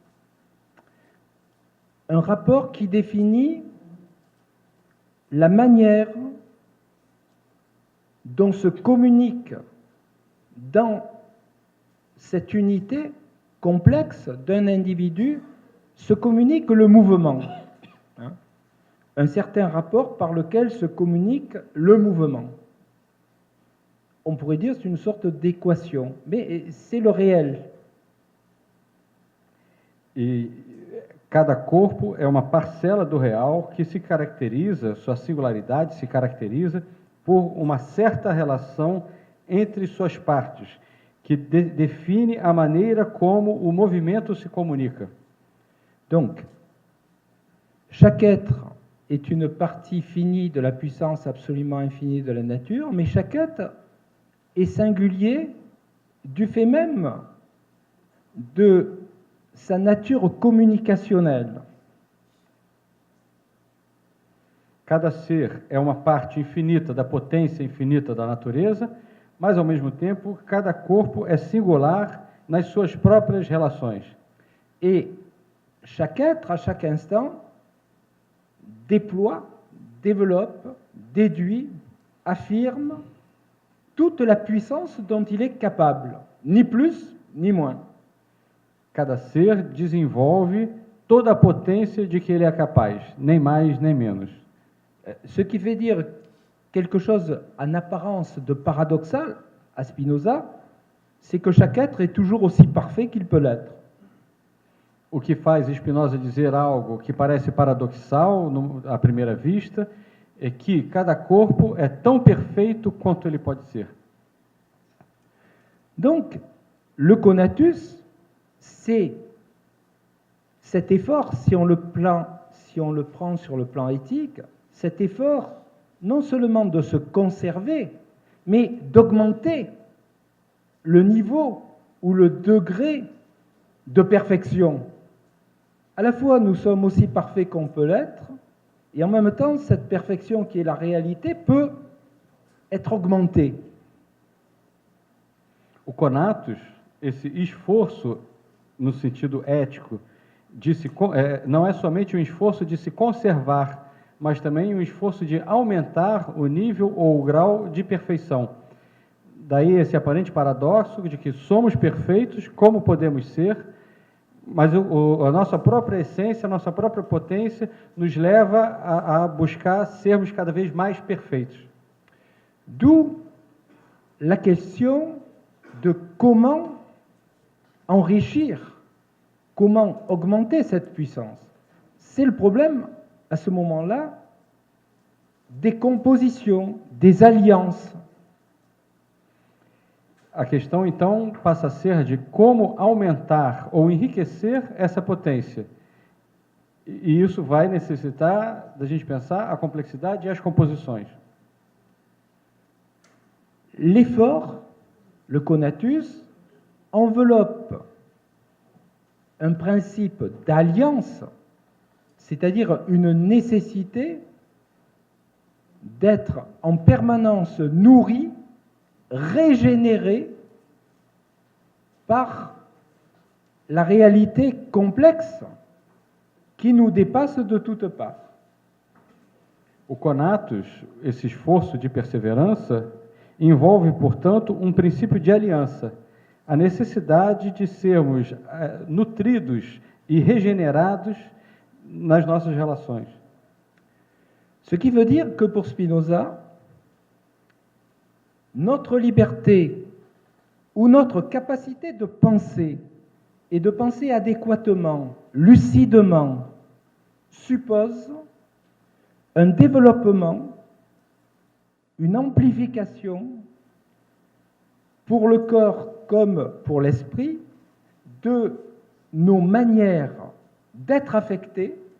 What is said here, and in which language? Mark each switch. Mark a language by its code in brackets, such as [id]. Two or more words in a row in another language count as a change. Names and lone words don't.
[fr] un rapport qui définit la manière dont se communique dans cette unité complexe d'un individu, se communique le mouvement. Hein? Un certain rapport par lequel se communique le mouvement. On pourrait dire que c'est une sorte d'équation, mais c'est le réel. [pt] E cada corpo é uma parcela do real que se caracteriza, sua singularidade se caracteriza por uma certa relação entre suas partes, que define a maneira como o movimento se comunica. [fr] Donc, chaque être est une partie finie de la puissance absolument infinie de la nature, mais chaque être est singulier du fait même de sa nature communicationnelle. [pt] Cada ser é uma parte infinita da potência infinita da natureza, mas, ao mesmo tempo, cada corpo é singular nas suas próprias relações. [fr] Et chaque être, à chaque instant, déploie, développe, déduit, affirme toute la puissance dont il est capable, ni plus ni moins. [pt] Cada ser desenvolve toda a potência de que ele é capaz, nem mais nem menos. [fr] Ce qui veut dire quelque chose en apparence de paradoxal à Spinoza, c'est que chaque être est toujours aussi parfait qu'il peut l'être. [pt] O que faz Spinoza dizer algo que parece paradoxal à primeira vista é que cada corpo é tão perfeito quanto ele pode ser. [fr] Donc, le conatus, c'est cet effort, si on le prend sur le plan éthique, cet effort non seulement de se conserver, mais d'augmenter le niveau ou le degré de perfection. À la fois, nous sommes aussi parfaits qu'on peut l'être, et en même temps, cette perfection qui est la réalité peut être augmentée. [pt] O conatus, esse esforço no sentido ético, não é somente um esforço de se conservar, mas também um esforço de aumentar o nível ou o grau de perfeição. Daí esse aparente paradoxo de que somos perfeitos, como podemos ser, mas a nossa própria essência, a nossa própria potência nos leva a buscar sermos cada vez mais perfeitos. [fr] D'où la question de comment enrichir, comment augmenter cette puissance. C'est le problème, à ce moment-là, des compositions, des alliances. [pt] A questão, então, passa a ser de como aumentar ou enriquecer essa potência. E isso vai necessitar da gente pensar a complexidade e as composições. [fr] L'effort, le conatus, enveloppe un principe d'alliance, c'est-à-dire une nécessité d'être en permanence nourri, régénéré par la réalité complexe qui nous dépasse de toutes parts. [pt] O conatus, esse esforço de perseverança, envolve, portanto, um princípio de aliança, a necessidade de sermos nutridos e regenerados nas nossas relações. [fr] Ce qui veut dire que pour Spinoza, notre liberté ou notre capacité de penser et de penser adéquatement, lucidement, suppose un développement, une amplification pour le corps comme pour l'esprit de nos manières d'être affectés